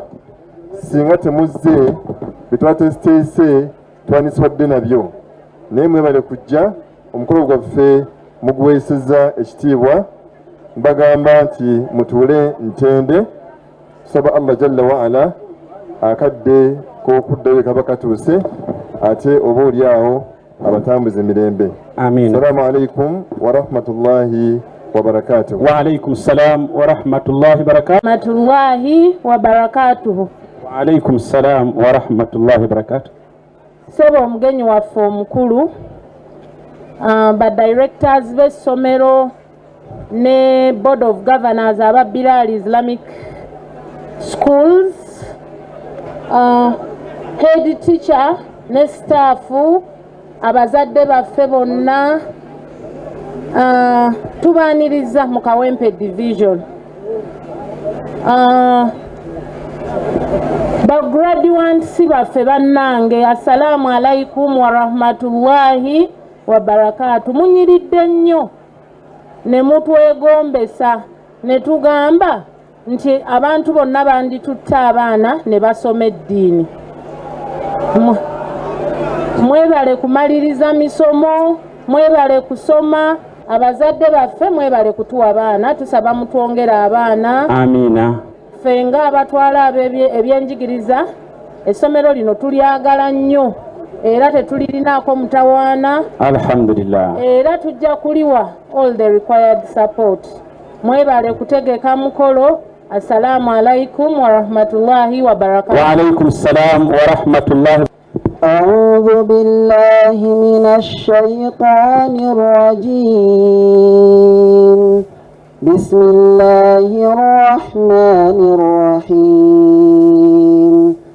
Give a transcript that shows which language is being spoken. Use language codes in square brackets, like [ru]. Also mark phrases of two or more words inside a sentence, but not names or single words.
[lg] Singa temuzze betwatesiteese twaniswadde nabyo naye mwebale kujja omukolo gwaffe muguweeseza ekitiibwa. Mbagamba nti mutuule ntende. Tusaba [ar] الله جل وعلا [lg] akadde k'okuddayo kaba katuuse ate oba oli awo abatambuze mirembe. Amin. [ar] السلام عليكم ورحمة الله وبركاته. وعليكم السلام ورحمة الله وبركاته. وعليكم السلام ورحمة الله وبركاته. [lg] Sebo omugenyi waffe omukulu, ba directors b'essomero ne [en] board of governors [lg] aba Bilal Islamic Schools, [en] head teacher [lg] ne staffu, abazadde baffe bonna, tubaaniriza mu Kawempe Division. Bagraduates baffe bannange, [ar] السلام عليكم ورحمة الله وبركاته. [lg] Munyiridde nnyo ne mutwegombesa ne tugamba nti abantu bonna banditutte abaana ne basoma eddiini. Mwebale kumaliriza misomo, mwebale kusoma. Abazadde baffe mwebale kutuwa abaana. Tusaba mutwongera abaana. Amina. Ffe nga abatwala ebyenjigiriza essomero lino tulyagala nnyo era tetulirinaako mutawaana. Alhamdulillah. Era tujja kuliwa [en] all the required support. [lg] Mwebale kutegeka mukolo. [ar] السلام عليكم ورحمة الله وبركاته. وعليكم السلام ورحمة الله. أعوذ بالله من الشيطان الرجيم. بسم الله الرحمن الرحيم.